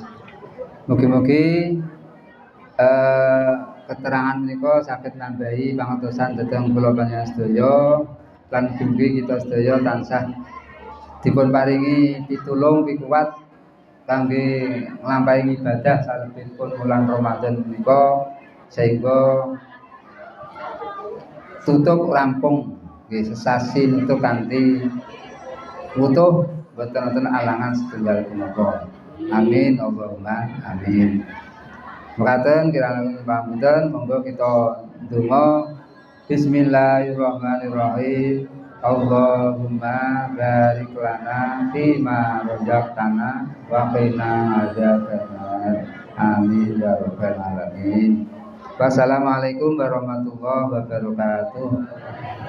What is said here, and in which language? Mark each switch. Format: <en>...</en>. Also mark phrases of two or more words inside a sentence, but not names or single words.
<jv>Mugi-mugi keterangan menika saged nambahi pangertosan dhateng kula panjenengan sedaya lan mugi kita sedaya tansah dipun paringi pitulung pikuwat kangge nglampahi ibadah salebetipun bulan Ramadan menika sehingga tutup rampung nggih sesasi niku kanthi utuh boten wonten alangan setunggal punapa.</jv> <ar>آمين اللهم آمين.</ar> <jv>Mekaten kirang pamunten monggo kita ndonga.</jv> <ar>بسم الله الرحمن الرحيم. اللهم بارك لنا فيما رزقتنا وقنا عذاب النار. آمين يا رب العالمين. والسلام عليكم ورحمة الله وبركاته.</ar>